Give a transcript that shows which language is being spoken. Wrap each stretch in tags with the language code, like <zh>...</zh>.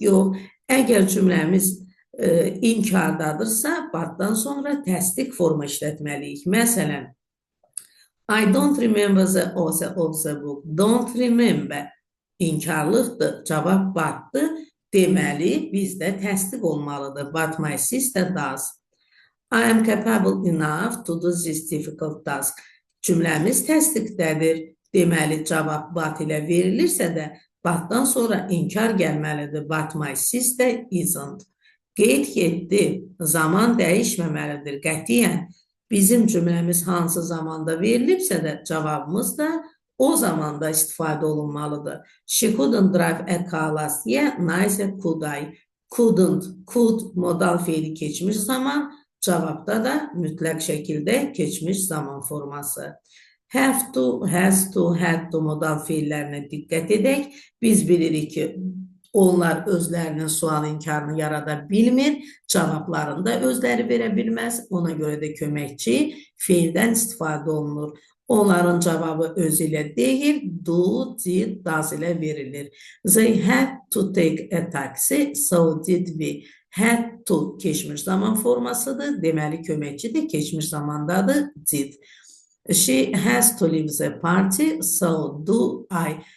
<az>Yox, əgər cümləmiz inkardadırsa, butdan sonra təsdiq forma işlətməliyik.</az> <en>Məsələn, I don't remember the author of the book.</en> <az>Don't remember. İnkarlıqdır. Cavab batdı. Deməli, bizdə təsdiq olmalıdır.</az> <en>But my sister does. I am capable enough to do this difficult task.</en> <az>Cümləmiz təsdiqdədir. Deməli, cavab but ilə verilirsə də, butdan sonra inkar gəlməlidir.</az> <en>But my sister isn't.</en> <az>Qeyd 7. Zaman dəyişməməlidir. Qətiyyən. Bizim cümləmiz hansı zamanda verilibsə də cavabımız da o zamanda istifadə olunmalıdır.</az> <en>She couldn't drive a car last year. Nayzə could I.</en> <az>Couldn't, could modal fiili keçmiş zaman, cavabda da mütləq şəkildə keçmiş zaman forması. Have to, has to, had to modal fiillərinə diqqət edək. Biz bilirik ki, onlar özlərinin sual inkarını yarada bilmir, cavablarını da özləri verə bilməz, ona görə də köməkçi fiildən istifadə olunur. Onların cavabı özü ilə deyil, do, did, does ilə verilir.</az> <en>They had to take a taxi, so did we.</en> <az>Had to keçmiş zaman formasıdır, deməli köməkçi də keçmiş zamandadır, did.</az> <en>She has to leave the party, so do I.</en>